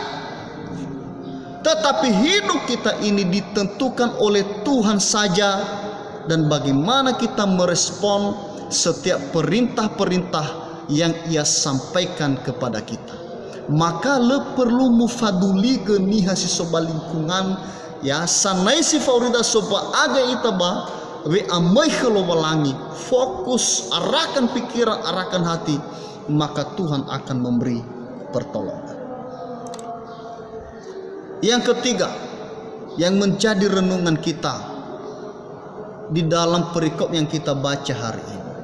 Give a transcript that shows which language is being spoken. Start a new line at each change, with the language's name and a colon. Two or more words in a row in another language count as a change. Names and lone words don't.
Indonesian: Tetapi hidup kita ini ditentukan oleh Tuhan saja, dan bagaimana kita merespon setiap perintah-perintah yang Ia sampaikan kepada kita. Maka le perlu mufaduli geni hasisoba lingkungan ya sanai si faurida sopa aga itaba we amai kelowalangi, fokus arahkan pikiran, arahkan hati, maka Tuhan akan memberi pertolongan. Yang ketiga, yang menjadi renungan kita di dalam perikop yang kita baca hari ini.